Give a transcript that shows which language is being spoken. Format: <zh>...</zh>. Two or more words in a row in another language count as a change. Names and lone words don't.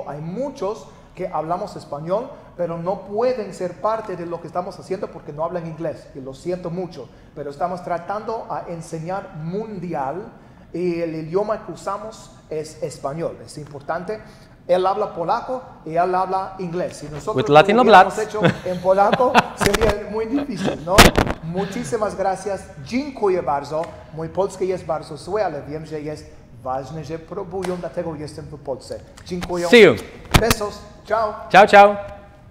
<es>Hay muchos que hablamos español, pero no pueden ser parte de lo que estamos haciendo porque no hablan inglés, y lo siento mucho, pero estamos tratando a enseñar mundial y el idioma que usamos es español, es importante. Él habla polaco y él habla inglés. Si nosotros</es> <en>With Latino</en> <es>lo hubiéramos</es> <en>blood.</en> <es>hecho en polaco, sería muy difícil, ¿no? Muchísimas gracias.</es> <pl>Dziękuję bardzo. Mój polski jest bardzo zły, ale wiem, że jest ważne, że próbują, dlatego jestem w Polsce. Dziękuję.</pl> <en>See you.</en> <es>Besos. Ciao.</es> <it>Ciao, ciao.</it>